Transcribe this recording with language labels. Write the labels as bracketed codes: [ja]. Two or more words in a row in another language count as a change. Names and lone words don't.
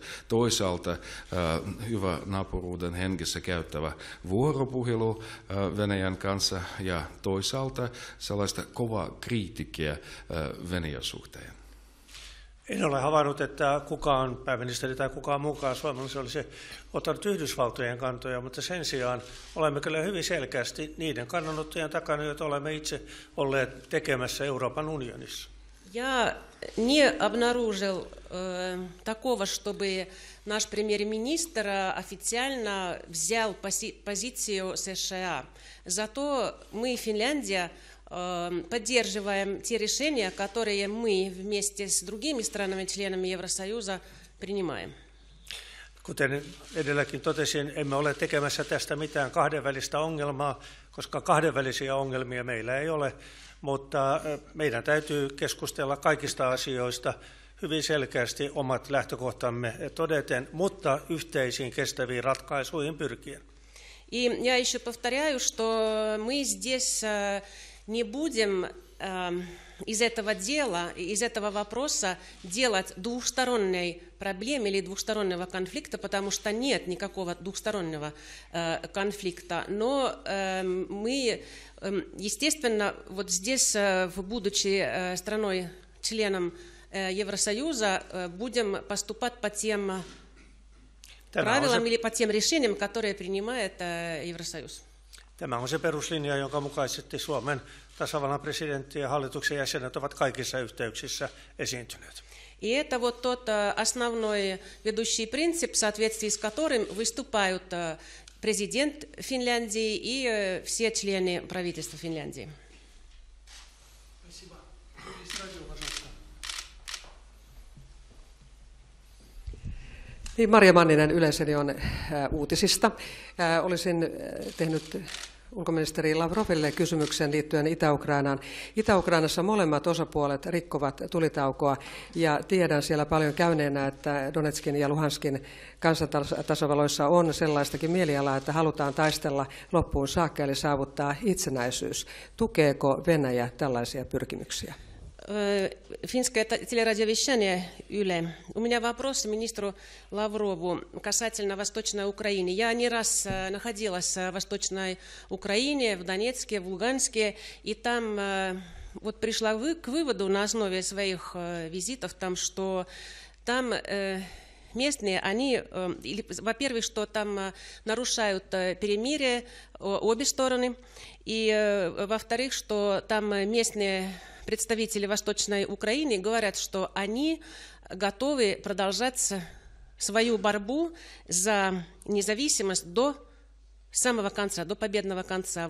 [fi] Toisaalta hyvä naapuruuden hengessä käyttävä vuoropuhelu Venäjän kanssa ja toisaalta sellaista kovaa kriitikkiä Venäjän suhteen. En ole havainnut, että kukaan pääministeri tai kukaan muukaan suomalainen olisi ottanut Yhdysvaltojen kantoja, mutta sen sijaan olemme kyllä hyvin selkeästi niiden kannanottojen takana, joita olemme itse olleet tekemässä Euroopan unionissa. [ru] Я не обнаружил такого, чтобы наш премьер-министр официально взял позицию США. Зато мы, Финляндия, поддерживаем те решения, которые мы вместе с другими странами-членами Евросоюза принимаем. [fi] Kuten edelläkin totesin, emme ole tekemässä tästä mitään kahdenvälistä ongelmaa, koska kahdenvälisiä ongelmia meillä ei ole, mutta meidän täytyy keskustella kaikista asioista hyvin selkeästi omat lähtökohtamme todeten, mutta yhteisiin kestäviin ratkaisuihin pyrkien. [ru] И я еще повторяю, что мы здесь не будем из этого дела, из этого вопроса делать двухсторонней проблемы или двухстороннего конфликта, потому что нет никакого двухстороннего конфликта. Но мы, естественно, вот здесь, будучи страной-членом Евросоюза, будем поступать по тем правилам или по тем решениям, которые принимает Евросоюз. [fi] Tämä on se peruslinja, jonka mukaisesti Suomen tasavallan presidentti ja hallituksen jäsenet ovat kaikissa yhteyksissä esiintyneet. [ru] И это вот тот основной ведущий принцип, в соответствии с которым выступают президент Финляндии и все члены правительства Финляндии. Спасибо. Радио, пожалуйста. [fi] Niin, Marja Manninen Yleisradion uutisista. Olisin tehnyt ulkoministeri Lavroville kysymyksen liittyen Itä-Ukrainaan. Itä-Ukrainassa molemmat osapuolet rikkovat tulitaukoa ja tiedän siellä paljon käyneenä, että Donetskin ja Luhanskin kansantasavaloissa on sellaistakin mielialaa, että halutaan taistella loppuun saakka eli saavuttaa itsenäisyys. Tukeeko Venäjä tällaisia pyrkimyksiä? [ru] Финское телерадиовещание ЮЛЕ. У меня вопрос министру Лаврову касательно Восточной Украины. Я не раз находилась в Восточной Украине, в Донецке, в Луганске, и там вот пришла к выводу на основе своих визитов, там, что там местные, они, во-первых, что там нарушают перемирие обе стороны, и во-вторых, что там местные представители Восточной Украины говорят, что они готовы продолжать свою борьбу за независимость до самого конца, до победного конца.